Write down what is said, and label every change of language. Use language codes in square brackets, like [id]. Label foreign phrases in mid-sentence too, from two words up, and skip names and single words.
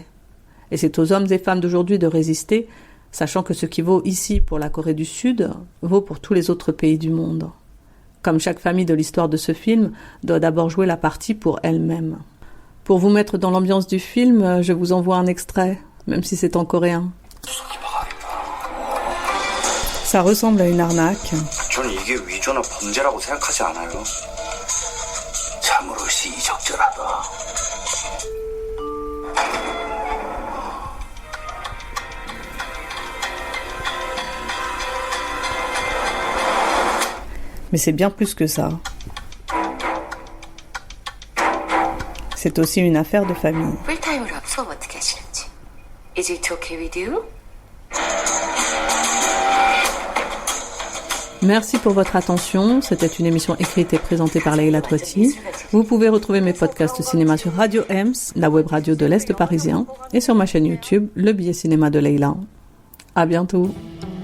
[fr] Et c'est aux hommes et femmes d'aujourd'hui de résister, sachant que ce qui vaut ici pour la Corée du Sud vaut pour tous les autres pays du monde. Comme chaque famille de l'histoire de ce film doit d'abord jouer la partie pour elle-même. Pour vous mettre dans l'ambiance du film, je vous envoie un extrait, même si c'est en coréen. Ça ressemble à une arnaque. [ko] 저는 이게 위조나 범죄라고 생각하지 않아요. 참으로 시의적절하다. [fr] Mais c'est bien plus que ça. C'est aussi une affaire de famille. [ko] 풀타임으로 하고 수업 어떻게 하시는지. [en] Is it okay with you? [fr] Merci pour votre attention. C'était une émission écrite et présentée par Leïla Touati. Vous pouvez retrouver mes podcasts cinéma sur Radio Ems, la web radio de l'Est parisien, et sur ma chaîne YouTube, Le Billet Cinéma de Leïla.